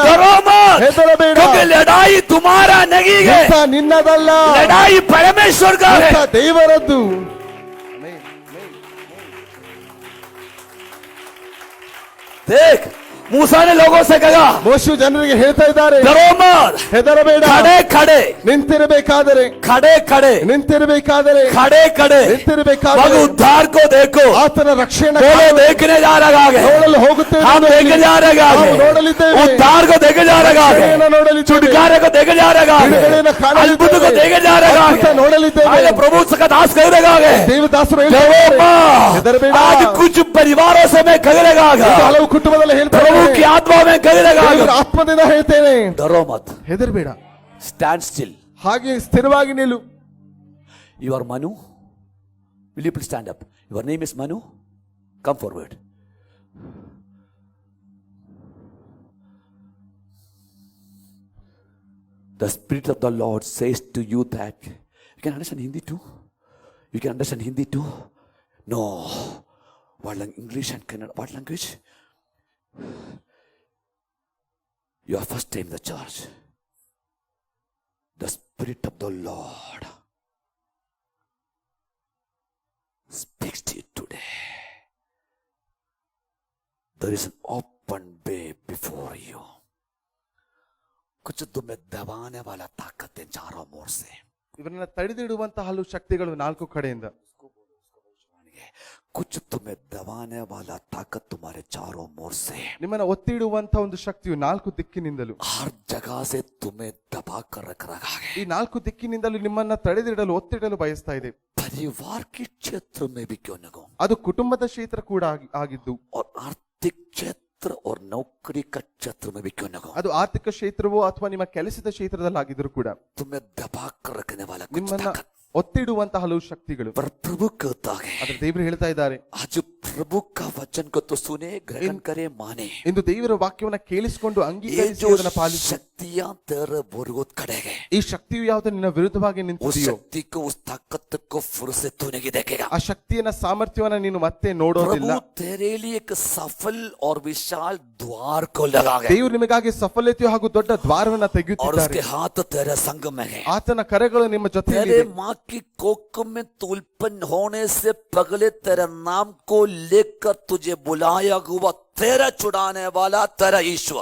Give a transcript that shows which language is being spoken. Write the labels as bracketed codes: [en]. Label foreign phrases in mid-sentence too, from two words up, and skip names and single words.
[hi] डरो मत, [kn] ಹೆದರಬೇಡ. [hi] क्योंकि लड़ाई तुम्हारा नहीं है, [kn] ಯುದ್ಧ ನಿನ್ನದಲ್ಲ, [hi] लड़ाई परमेश्वर का है। [kn] ಯುದ್ಧ ದೇವರದ್ದು. [hi] देख, मूसा ने लोगों से कहा, [kn] ಮೋಶೆಯು ಜನರಿಗೆ ಹೇಳ್ತಾ ಇದ್ದಾರೆ, [hi] डरो मत, [kn] ಹೆದರಬೇಡ, [hi] खड़े खड़े, [kn] ನಿಂತಿರಬೇಕಾದರೆ, [hi] खड़े खड़े, [kn] ನಿಂತಿರಬೇಕಾದರೆ, [hi] खड़े खड़े, [kn] ನಿಂತಿರಬೇಕಾದರೆ, [hi] मगर उद्धार को देखो। [kn] ಆತನ ರಕ್ಷಣೆ [hi] बोलो, देखने जा रहा है, [kn] ನೋಡಲು ಹೋಗುತ್ತೇವೆ, [hi] हम देखने जा रहा [kn] ನಾವು [hi] है, [kn] ನೋಡಲಿದ್ದೇವೆ, [hi] उद्धार को देखे जा रहा है, [kn] ರಕ್ಷಣೆಯನ್ನು ನೋಡಲಿದ್ದೇವೆ, [hi] छुटकारे को देखे जा रहा है, [kn] ಬಿಡುಗಡೆಯನ್ನು ಕಾಣಲಿದ್ದೇವೆ, [hi] अद्भुत को देखे जा रहा [kn] ಅದ್ಭುತ [hi] है। [kn] ನೋಡಲಿದ್ದೇವೆ. [hi] आगे प्रभु का दास कह रहा है, [kn] ದೇವದಾಸರು [hi] डरो [kn] ಹೇಳ್ತಾರೆ, ಹೆದರಬೇಡ. [hi] मत। आज कुछ परिवारों से मैं कह रहा [kn] ಇದು [hi] है, [kn] ಹಲವು ಕುಟುಂಬದಲ್ಲಿ ಹೇಳ್ತಾರೆ, [hi] प्रभु की आत्मा में कह रहा [kn] ದೇವರ [hi] है, [kn] ಆತ್ಮದಿಂದ ಹೇಳ್ತೇನೆ, [hi] डरो मत, [kn] ಹೆದರಬೇಡ, [en] stand still. [kn] ಹಾಗೆ ಸ್ಥಿರವಾಗಿ ನಿಲ್ಲು. [en] You are Manu. Will you please stand up? Your name is Manu. Come forward. The Spirit of the Lord says to you that you can understand Hindi too. You can understand Hindi too. No. What English and Kannada? What language? You are first time in the church. The Spirit of the Lord speaks to you today. There is an open way before you. [hi] कुछ तुम्हें दबाने वाला ताकतें चारों ओर से, [kn] ಇವರನ್ನ ತಡೆದಿಡುವಂತಹ ಹಲವು ಶಕ್ತಿಗಳು ನಾಲ್ಕು ಕಡೆಯಿಂದ, [hi] कुछ तुम्हें दबाने वाला ताकत तुम्हारे चारों ओर से, [kn] ನಿಮ್ಮನ್ನ ಒತ್ತಿ ಇಡುವಂತಹ ಒಂದು ಶಕ್ತಿಯು ನಾಲ್ಕು ದಿಕ್ಕಿನಿಂದಲೂ, [hi] हर जगह से तुम्हें दबा कर रख रहा है। [kn] ಈ ನಾಲ್ಕು ದಿಕ್ಕಿನಿಂದಲೂ ನಿಮ್ಮನ್ನ ತಡೆದಿಡಲು ಒತ್ತಿಡಲು ಬಯಸ್ತಾ ಇದೆ. [hi] परिवार के क्षेत्र में भी क्यों न हो, [kn] ಅದು ಕುಟುಂಬದ ಕ್ಷೇತ್ರ ಕೂಡ ಆಗಿದ್ದು, [hi] और आर्थिक क्षेत्र और नौकरी का क्षेत्र में भी क्यों न हो, [kn] ಅದು ಆರ್ಥಿಕ ಕ್ಷೇತ್ರವೋ ಅಥವಾ ನಿಮ್ಮ ಕೆಲಸದ ಕ್ಷೇತ್ರದಲ್ಲಿ ಆಗಿದ್ರು ಕೂಡ [hi] तुम्हें दबा कर रखने वाला कुछ [kn] ನಿಮ್ಮನ್ನ [hi] ताकत। [kn] ಒತ್ತಿಡುವಂತಹ ಹಲವು ಶಕ್ತಿಗಳು. [hi] पर प्रभु कहता है, [kn] ಆದ್ರೆ ದೇವರು ಹೇಳ್ತಾ ಇದ್ದಾರೆ, [hi] आज प्रभु का वचन को तो सुने, ग्रहण करे, माने। [kn] ಇಂದು ದೇವರ ವಾಕ್ಯವನ್ನ ಕೇಳಿಸಿಕೊಂಡು [hi] ये [kn] ಅಂಗೀಕರಿಸಿ [hi] जो [kn] ಅದನ್ನ ಪಾಲಿಸಿ. [hi] शक्तियां तेरे विरोध खड़ेंगे, [kn] ಈ ಶಕ್ತಿಯು ಯಾವುದು ನಿನ್ನ ವಿರುದ್ಧವಾಗಿ [hi] उस [kn] ನಿಂತಿದೆಯೋ, [hi] शक्ति को, उस ताकत को फिर से तू नहीं देखेगा। [kn] ಆ ಶಕ್ತಿಯನ್ನ ಸಾಮರ್ಥ್ಯವನ್ನ ನೀನು ಮತ್ತೆ ನೋಡೋದಿಲ್ಲ. [hi] प्रभु तेरे लिए एक सफल और विशाल द्वार को लगा है, [kn] ದೇವರು ನಿಮಗಾಗಿ ಸಫಲತೆಯು ಹಾಗೂ ದೊಡ್ಡ ದ್ವಾರವನ್ನ [hi] और [kn] ತೆಗೆಯುತ್ತಿದ್ದಾರೆ. [hi] उसके हाथ तेरे संग में है। [kn] ಆತನ ಕರೆಗಳು ನಿಮ್ಮ ಜೊತೆಯಲ್ಲಿ [hi] तेरे [kn] ಇದೆ. [hi] माँ की कोख में तू उत्पन्न होने से पहले तेरे नाम को लेकर तुझे बुलाया हुआ तेरा छुड़ाने वाला तेरा ईश्वर